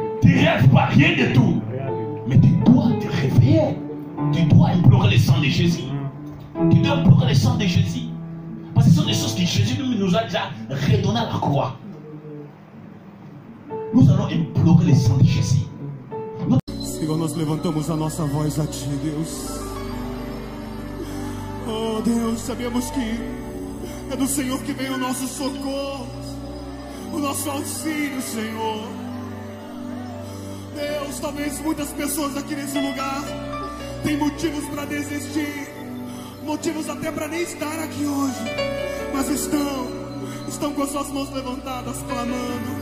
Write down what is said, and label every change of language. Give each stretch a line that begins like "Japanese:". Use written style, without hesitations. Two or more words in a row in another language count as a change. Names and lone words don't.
French: Tu ne rêves pas, rien de tout. Mais tu dois te réveiller. Tu dois implorer le sang de Jésus. Tu dois implorer le sang de Jésus. Parce que ce sont des choses que Jésus nous a déjà redonnées à la croix. Nous allons implorer le sang de Jésus.
Portuguese: Senhor, nós levantamos a nossa voz a Ti, Deus. Oh, Deus, sabemos que é do Senhor que vem o nosso socorro, o nosso auxílio, Senhor. Deus, talvez muitas pessoas aqui nesse lugar têm motivos para desistir, motivos até para nem estar aqui hoje, mas estão com as suas mãos levantadas, clamando.